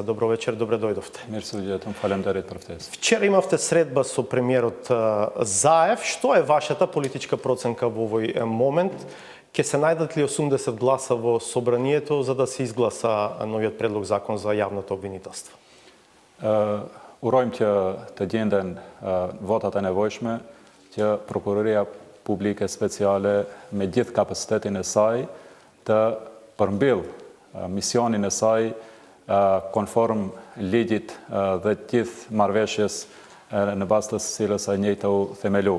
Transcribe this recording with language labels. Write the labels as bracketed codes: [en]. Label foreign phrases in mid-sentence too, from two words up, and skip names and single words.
[mk] Добро вечер, добре дојдовте. Мерси луѓето, фалемдерит професор. Вчера имавте средба со премиерот Заев. Што е вашата политичка проценка во овој момент? Ке се најдат ли 80 гласа во собранието за да се изгласа новиот предлог закон за јавното обвинителство? [sq] Urojmë që të gjenden votat e nevojshme që Prokuroria Publike Speciale me gjithë kapacitetin e saj të përmbyll misionin e saj konform ligjit dhe gjithë marrëveshjes në bazë të cilës ai njëjtë u themelu.